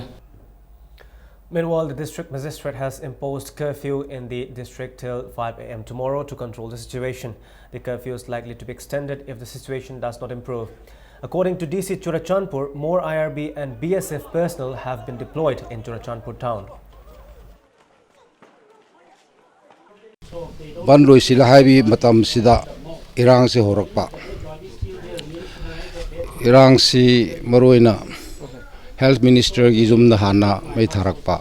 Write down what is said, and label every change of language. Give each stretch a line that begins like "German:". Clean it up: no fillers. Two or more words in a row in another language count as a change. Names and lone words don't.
English: Meanwhile, the district magistrate has imposed curfew in the district till 5 a.m. tomorrow to control the situation. The curfew is likely to be extended if the situation does not improve. According to DC Churachandpur, more IRB and BSF personnel have been deployed in Churachandpur town.
Manipuri: Bandroi sila haibi matam sida irang si horakpa. Irang si maroina
English: Health Minister
Manipuri: gi zum na hana mai tharakpa.